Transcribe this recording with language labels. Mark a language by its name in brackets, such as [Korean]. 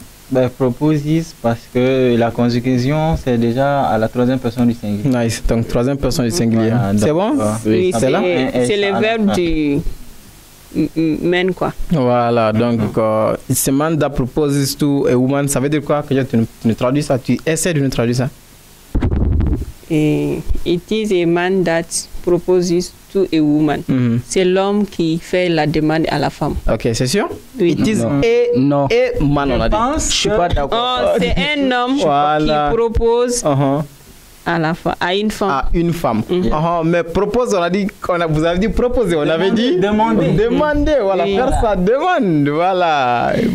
[French] Ben, proposes parce que la conjugaison c'est déjà à la troisième personne du singulier. Nice, donc troisième personne du singulier. Voilà, c'est bon? Oui, c'est là? C'est le verbe du men quoi. Voilà, donc [English] it's a man that proposes to a woman. [French] Ça veut dire quoi? Que tu nous traduis ça? Tu essaies de nous traduire ça? [English] Et it is a man that proposes to a woman. [French] C'est l'homme qui fait la demande à la femme. Ok, c'est sûr? Oui. [English] It is a man, [French] on a dit. Je suis pas d'accord. C'est un homme qui propose à la femme, à une femme. À une femme. Mais propose, on a dit, vous avez dit proposer, on avait dit demander, voilà, faire sa demande, voilà.